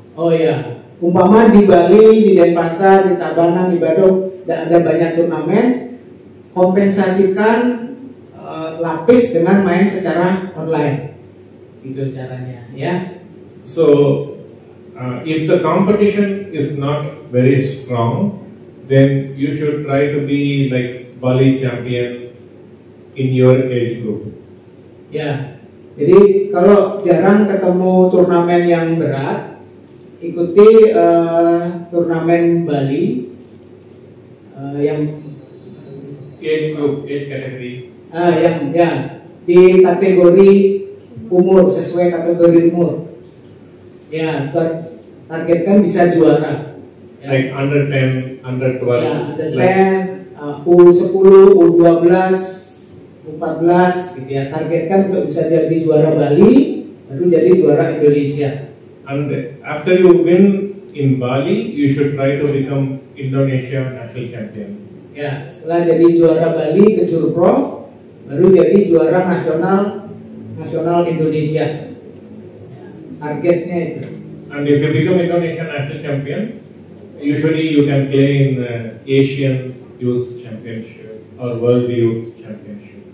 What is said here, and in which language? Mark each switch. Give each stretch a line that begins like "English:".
Indonesian: Oh ya, umpama di Bali, di Denpasar, di Tabanan, di Badung, ada banyak turnamen, kompensasikan lapis dengan main secara online, itu caranya ya.
English: So if the competition is not very strong, then you should try to be like Bali champion in your age group.
Indonesian: Ya, jadi kalau jarang ketemu turnamen yang berat, ikuti turnamen Bali yang
English: Age group, age category.
Indonesian: yang ya di kategori umur, sesuai kategori umur. Ya, targetkan bisa juara. Ya.
English: Like under 10, under 12. Ya, under 10, like,
Indonesian: U10, U12, U14 gitu ya. Targetkan untuk bisa jadi juara Bali, baru jadi juara Indonesia.
English: And after you win in Bali, you should try to become Indonesia national champion.
Indonesian: Ya, setelah jadi juara Bali ke Jurprof, baru jadi juara nasional Indonesia. Ya, targetnya itu.
English: And if you become Indonesia national champion, usually you can play in Asian Youth Championship or World Youth Championship.